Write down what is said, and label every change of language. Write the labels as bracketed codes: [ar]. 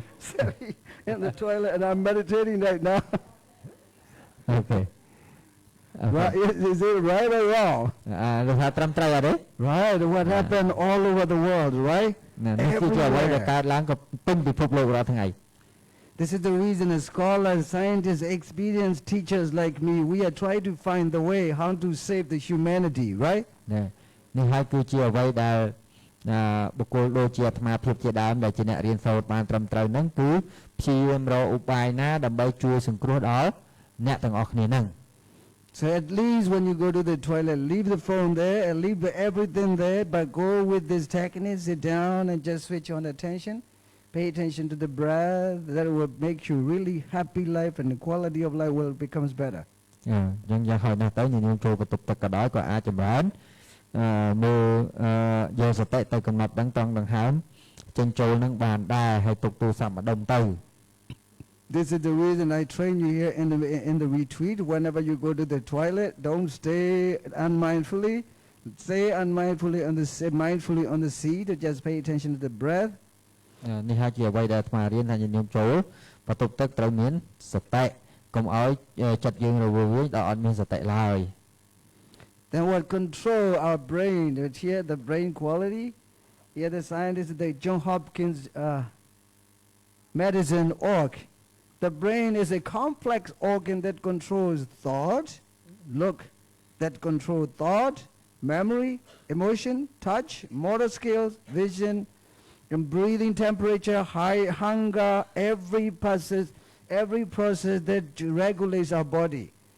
[en] Selfie in the toilet, and I'm meditating right now. Okay. Right? Is it right or wrong? [km] លោកថាត្រឹមត្រូវអត់ទេ [en] Right. What happened all over the world, right? [km] នេះគឺជាអ្វីដែលកើតឡើងក៏ពេញពិភពលោករាល់ថ្ងៃ [en] This is the reason as scholars, scientists, experienced teachers like me, we are trying to find the way how to save the humanity, right? [km] នេះហើយគឺជាអ្វីដែលបុគ្គលដូចជាអាត្មាភាពជាដើមដែលជាអ្នករៀនសូត្របានត្រឹមត្រូវហ្នឹងគឺព្យាយាមរកឧបាយណាដើម្បីជួយសង្គ្រោះដល់អ្នកទាំងអស់គ្នាហ្នឹង [en] So at least when you go to the toilet, leave the phone there and leave everything there, but go with this technique, sit down and just switch on attention. Pay attention to the breath. That will make you really happy life and the quality of life will becomes better. [km] អញ្ចឹងយ៉ាងហោចណាស់ទៅញញឹមចូលបន្ទប់ទឹកក៏ដោយក៏អាចចម្រើនមើលយកសតិទៅកំណត់ដឹងត្រង់ដង្ហើមចេញចូលនឹងបានដែរហើយទុកទូរស័ព្ទម្ដុំទៅ [en] This is the reason I train you here in the retreat. Whenever you go to the toilet, don't stay unmindfully. Stay mindfully on the seat. Just pay attention to the breath. [km] នេះហើយជាអ្វីដែលអាត្មារៀនថាញញឹមចូលបន្ទប់ទឹកត្រូវមានសតិកុំឲ្យចិត្តយើងរវើយដល់អត់មានសតិឡើយ [en] Then what control our brain? Here the brain quality. Here the scientists, the John Hopkins medicine org. The brain is a complex organ that controls thought, that controls thought, memory, emotion, touch, motor skills, vision, and breathing temperature, hunger, every process that regulates our body.